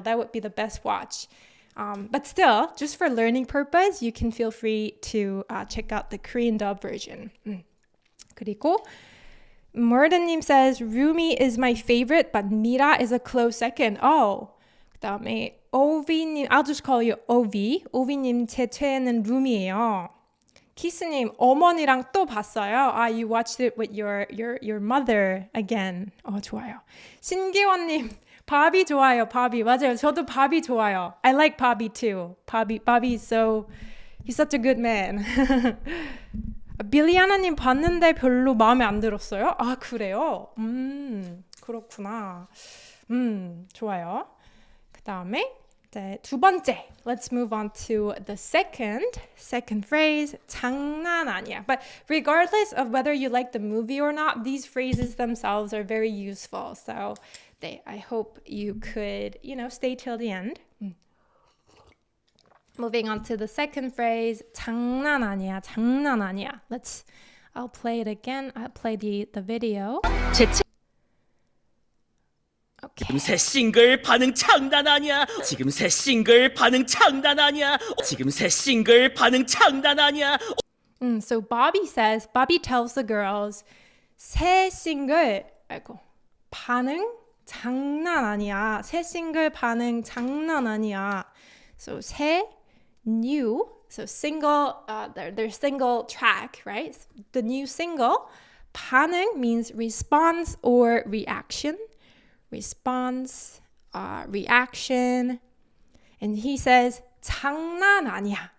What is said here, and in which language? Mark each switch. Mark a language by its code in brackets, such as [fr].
[en] That would be the best watch. But still, just for learning purpose, you can feel free to check out the Korean dub version. [ko] 그리고 [en] Murden님 says, Rumi is my favorite, but Mira is a close second. Oh, [ko] 그다음에 [en] 오비님, I'll just call you 오비. [ko] 오비님, 제 최애는 룸이에요. 키스님, 어머니랑 또 봤어요. [en] You watched it with your mother again. [ko] 좋아요. 신기원님, 바비 좋아요. 바비, 맞아요. 저도 바비 좋아요. [en] I like Bobby too. Bobby is he's such a good man. [ko] 빌리아나님 봤는데 별로 마음에 안 들었어요? 그래요? 그렇구나. 좋아요. 그 다음에 두 번째. [en] Let's move on to the second phrase. [ko] 장난 아니야. [en] But regardless of whether you like the movie or not, these phrases themselves are very useful. So I hope you could, stay till the end. Moving on to the second phrase. [ko] 장난 아니야. 장난 아니야. [en] I'll play it again. I'll play the video. [ko] 지금 새 싱글 반응 장난 아니야. 지금 새 싱글 반응 장난 아니야. 지금 새 싱글 반응 장난 아니야. [en] So Bobby tells the girls, [ko] 새 싱글, 반응 장난 아니야. 새 싱글 반응 장난 아니야. [en] So new, so single, their single track, right? The new single. 반응 means response or reaction. Response, reaction. And he says, [ko] 장난 아니야.